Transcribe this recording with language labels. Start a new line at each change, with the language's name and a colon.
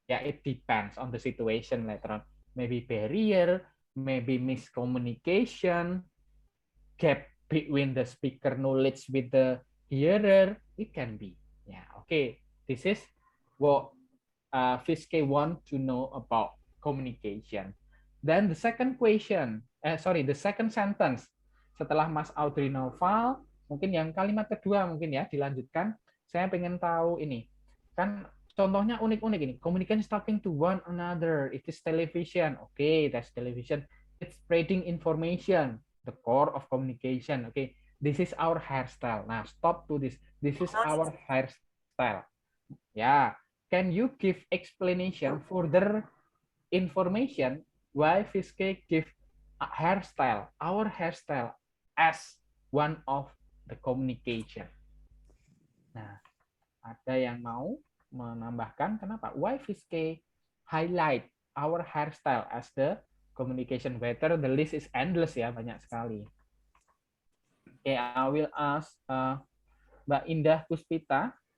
English: Yeah, it depends on the situation later on. Maybe barrier, maybe miscommunication, gap between the speaker knowledge with the hearer, it can be. Yeah, okay. This is what Fiske want to know about communication. Then the second question, the second sentence.
Indonesian: Setelah Mas Audrey Naufal, mungkin yang kalimat kedua mungkin ya dilanjutkan. Saya pengen tahu ini. Kan contohnya unik-unik ini.
English: Communication is talking to one another. It is television. Okay, that's television. It's spreading information. The core of communication. Okay, this is our hairstyle. Nah, stop to this. This is our hairstyle. Yeah, can you give explanation, further information why Fiske give a hairstyle, our hairstyle, as one of the communication?
Indonesian: Nah, ada yang mau menambahkan kenapa?
English: Why Fiske highlight our hairstyle as the communication better? The list is endless ya,
Indonesian: banyak sekali.
English: Okay, I will ask Mbak Indah Puspita.